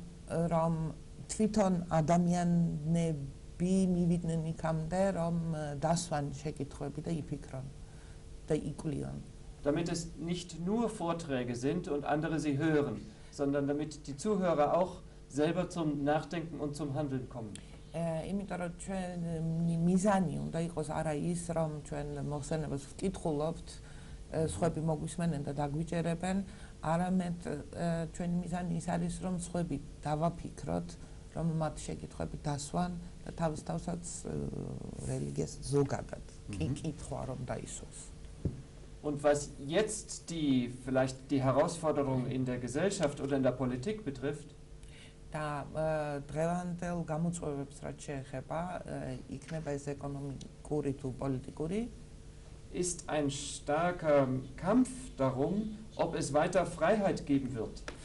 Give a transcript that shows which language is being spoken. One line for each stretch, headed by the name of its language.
Georgian: რომ თვითონ ადამიანები მივიდნენ იქამდე, რომ დასვან შეკითხვები და იფიქრონ და იკვლიონ.
German: Damit es nicht nur Vorträge sind und andere sie hören, sondern damit die Zuhörer auch selber zum Nachdenken und zum Handeln kommen.
Georgian: იმიტომ რომ ჩვენი მიზანი უნდა იყოს არა ის, რომ ჩვენ მოხსენებას ვკითხულობთ, სხვები მოგვისმენენ და დაგვიჭერებენ, არამედ ჩვენი მიზანი ის არის, რომ სხვები დავაფიქროთ, რომ მათ შეკითხვები დასვან და თავის თავსაც რელიგიას ზოგადად კითხვა რომ დაისვას.
German: Und was jetzt vielleicht die Herausforderung in der Gesellschaft oder in der Politik betrifft,
Georgian: და დღევანდელ გამოწვევებს რაც შეეხება, იქნება ეს ეკონომიკური თუ პოლიტიკური,
German: ist ein starker Kampf darum, ob es weiter Freiheit geben wird.